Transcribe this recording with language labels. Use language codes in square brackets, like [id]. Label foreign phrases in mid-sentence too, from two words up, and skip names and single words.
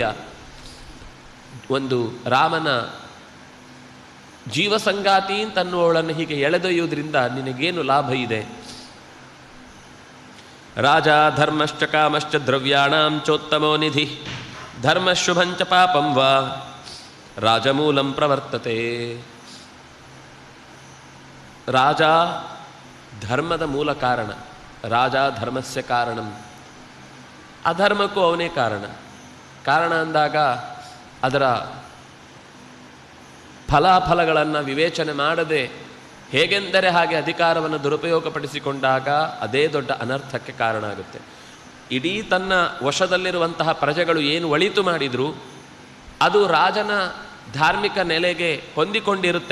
[kn] ಒಂದು ರಾಮನ ಜೀವಸಂಗಾತಿ ಅಂತನ್ನುವಳನ್ನು ಹೀಗೆ ಎಳೆದೊಯ್ಯುವುದರಿಂದ ನಿನಗೇನು ಲಾಭ ಇದೆ? [sa] ರಾಜ ಧರ್ಮಶ್ಚ ಕಾಮಶ್ಚ ದ್ರವ್ಯಾಣಾಂ ಚೋತ್ತಮೋ ನಿಧಿ ಧರ್ಮಶುಭಂಚ ಪಾಪಂ ವಾ ರಾಜಮೂಲಂ ಪ್ರವರ್ತತೆ. [kn] ರಾಜ ಧರ್ಮದ ಮೂಲ ಕಾರಣ, [sa] ರಾಜ ಧರ್ಮಸ್ಯ ಕಾರಣಂ. [kn] ಅಧರ್ಮಕ್ಕೂ ಅವನೇ ಕಾರಣ ಅಂದಾಗ ಅದರ ಫಲಾಫಲಗಳನ್ನು ವಿವೇಚನೆ ಮಾಡದೆ ಹೇಗೆಂದರೆ ಹಾಗೆ ಅಧಿಕಾರವನ್ನು ದುರುಪಯೋಗಪಡಿಸಿಕೊಂಡಾಗ ಅದೇ ದೊಡ್ಡ ಅನರ್ಥಕ್ಕೆ ಕಾರಣ ಆಗುತ್ತೆ. ಇಡೀ ತನ್ನ ವಶದಲ್ಲಿರುವಂತಹ ಪ್ರಜೆಗಳು ಏನು ಒಳಿತು ಮಾಡಿದರೂ ಅದು ರಾಜನ ಧಾರ್ಮಿಕ ನೆಲೆಗೆ ಹೊಂದಿಕೊಂಡಿರುತ್ತೆ.